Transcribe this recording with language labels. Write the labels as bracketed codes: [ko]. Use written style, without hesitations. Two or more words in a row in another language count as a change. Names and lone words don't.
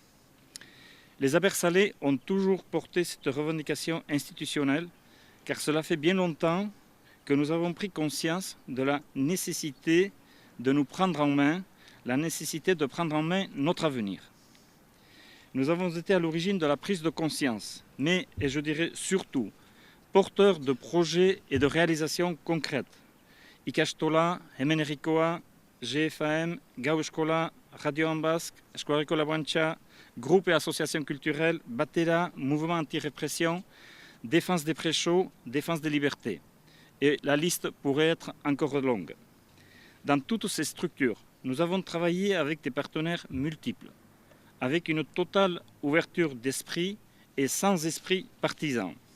[fr] Les Abertzale ont toujours porté cette revendication institutionnelle car cela fait bien longtemps que nous avons pris conscience de la nécessité de nous prendre en main, la nécessité de prendre en main notre avenir. Nous avons été à l'origine de la prise de conscience, mais, et je dirais surtout, porteurs de projets et de réalisations concrètes. Ikastola, Hemenerikoa, GFAM, Gau Eskola, Radio en Basque, Eskualeriko Laboantxa, groupes et associations culturelles, Batera, mouvement anti-répression, défense des préchauds, défense des libertés. Et la liste pourrait être encore longue. Dans toutes ces structures, nous avons travaillé avec des partenaires multiples, avec une totale ouverture d'esprit et sans esprit partisan.